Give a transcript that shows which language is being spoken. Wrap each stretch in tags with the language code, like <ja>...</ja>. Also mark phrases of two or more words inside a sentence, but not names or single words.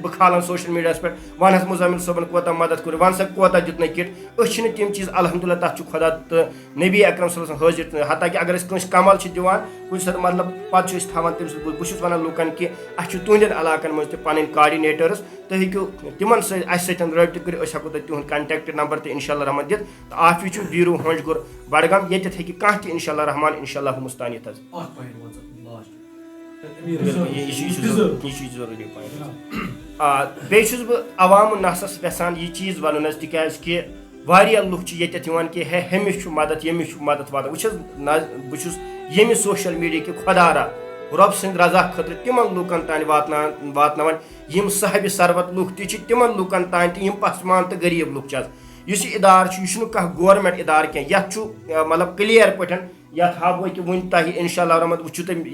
<ks>بہٕ کھالان سوشل میٖڈیاہس پٮ۪ٹھ وَن حظ مُزمِل صٲبن کوتاہ مدد کوٚر وَن سا کوتاہ دیُتنَے کِٹ أسۍ چھِنہٕ تِم چیٖز الحمدُاللہ تتھ چھُ خۄدا تہٕ نبی اکرم</ks> <ar>صلی اللہ علیہ وسلم</ar> <ks>حٲضِر حتاکہِ اگر أسۍ کٲنٛسہِ کمل چھِ دِوان کُنہِ ساتہٕ مطلب پتہٕ چھِ أسۍ تھاوان تٔمۍ سُنٛد بہٕ چھُس ونان لُکن کہِ اَسہِ چھُ تُہنٛدٮ۪ن علاقن منٛز تہِ پنٕنۍ کاڈِنیٹٲرٕس تُہۍ ہیٚکِو تِمن سۭتۍ اَسہِ سۭتۍ رٲبطہٕ کٔرِتھ أسۍ ہٮ۪کو تۄہہِ تِہُنٛد</ks> <en>contact number</en> <ks>تہِ اِنشاء اللہ رحمان دِتھ تہٕ آفِس چھُ بیٖرو ہٲنٛجگوٗر بڈگام ییٚتٮ۪تھ ہیٚکہِ کانٛہہ تہِ اِنشاء اللہ رحمان</ks> <ar>اِنشاء اللہ مُستان</ar> <ks>یِتھ حظ یہ ضروری پوائنٹ بیٚیہِ چھُس بہٕ عوام نَسَس یژھان یہِ چیٖز وَنُن حظ تِکیٛازِ کہِ واریاہ لُکھ چھِ ییٚتٮ۪تھ یِوان کہِ ہے ہیٚمِس چھُ مدد ییٚمِس چھُ مدد واتان بہٕ چھُس ییٚمہِ</ks> <en>social media</en> <ks>کہِ خۄدارا رۄب سٕنٛدِ رضا خٲطرٕ تِمن لُکن تانۍ واتناوان یِم صاحبِ ثروت لُکھ تہِ چھِ تِمن لُکن تانۍ تہِ یِم پسمان تہٕ غریٖب لُکھ چھِ حظ یُس یہِ اِدارٕ چھُ یہِ چھُنہٕ کانٛہہ گورمٮ۪نٛٹ اِدارٕ کینٛہہ یَتھ چھُ مطلب کٕلیر پٲٹھۍ یَتھ ہاوو أکہِ وٕنہِ تۄہہِ اِنشاء اللہ رحمت وٕچھِو تُہۍ</ks>